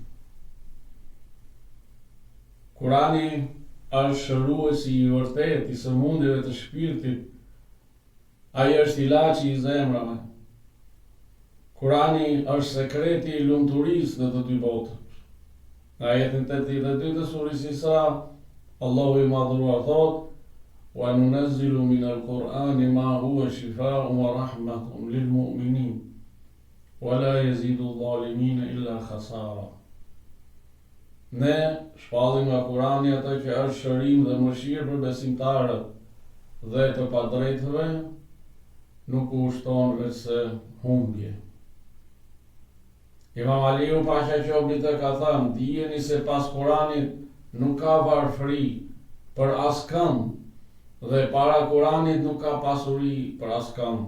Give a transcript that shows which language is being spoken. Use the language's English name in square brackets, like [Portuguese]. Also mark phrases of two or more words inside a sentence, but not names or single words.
[Albanian] Kurani është shëruesi I vërtet I sëmundjeve të shpirtit. Ai është ilaçi I zemrave. Kurani është sekreti I lumturisë në të dy botët. Në ajetin 82 të surës Isra, Allahu I madhëruar thot: [Arabic] وننزل من القرآن ما هو شفاء ورحمة للمؤمنين ولا يزيد الظالمين إلا خسارا. [Albanian] Ne shpallim nga Kurani atë që është shërim dhe mëshirë për besimtarët dhe të padrejtëve, nuk u ushton vetëse humbje. Imam Aliu Pasha Qobit e ka thënë: dijeni se pas Kuranit nuk ka varfëri për askënd dhe para Kuranit nuk ka pasuri për askënd.